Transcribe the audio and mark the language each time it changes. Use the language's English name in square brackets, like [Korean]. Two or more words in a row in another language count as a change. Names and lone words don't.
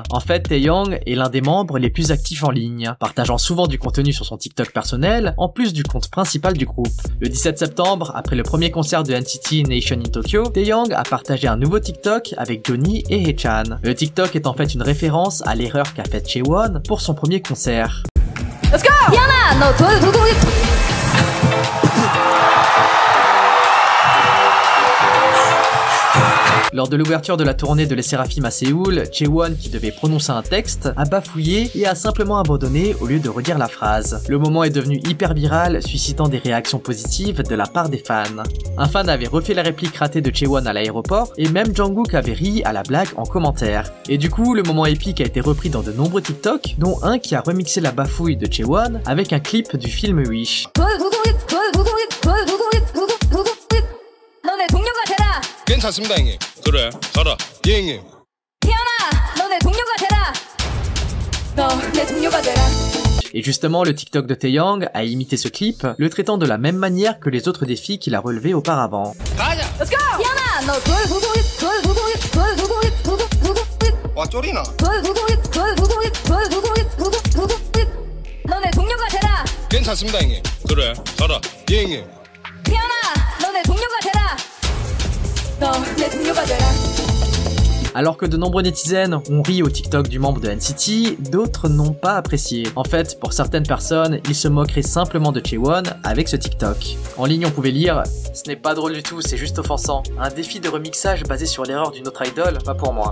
[French] En fait, Taeyong est l'un des membres les plus actifs en ligne, partageant souvent du contenu sur son TikTok personnel, en plus du compte principal du groupe. Le 17 septembre, après le premier concert de NCT Nation in Tokyo, Taeyong a partagé un nouveau TikTok avec Johnny et Haechan. Le TikTok est en fait une référence à l'erreur qu'a faite Chaewon pour son premier concert. [English] Let's go! Yana, no, [French] Lors de l'ouverture de la tournée de Les Seraphim à Séoul, Chaewon, qui devait prononcer un texte, a bafouillé et a simplement abandonné au lieu de redire la phrase. Le moment est devenu hyper viral, suscitant des réactions positives de la part des fans. Un fan avait refait la réplique ratée de Chaewon à l'aéroport, et même Jungkook avait ri à la blague en commentaire. Et du coup, le moment épique a été repris dans de nombreux TikTok, dont un qui a remixé la bafouille de Chaewon avec un clip du film Wish. [Korean] 괜찮습니다 형님. 그래 가라 예 형님. 태연아, 너 내 동료가 되라. 너 내 동료가 되라. [French] Et justement, le TikTok de Taeyong a imité ce clip, le traitant de la même manière que les autres défis qu'il a relevés auparavant. [English] Let's go! [Korean] 태연아, 너 와 쫄이나. 너 내 동료가 되라. 괜찮습니다 형님. 그래 가라 예 형님. 태연아, 너 내 동료가 되라. 너 내 동료가 되라. [French] Alors que de nombreux netizens ont ri au TikTok du membre de NCT, d'autres n'ont pas apprécié. En fait, pour certaines personnes, ils se moqueraient simplement de Chaewon avec ce TikTok. En ligne, on pouvait lire « Ce n'est pas drôle du tout, c'est juste offensant. Un défi de remixage basé sur l'erreur d'une autre idole, pas pour moi.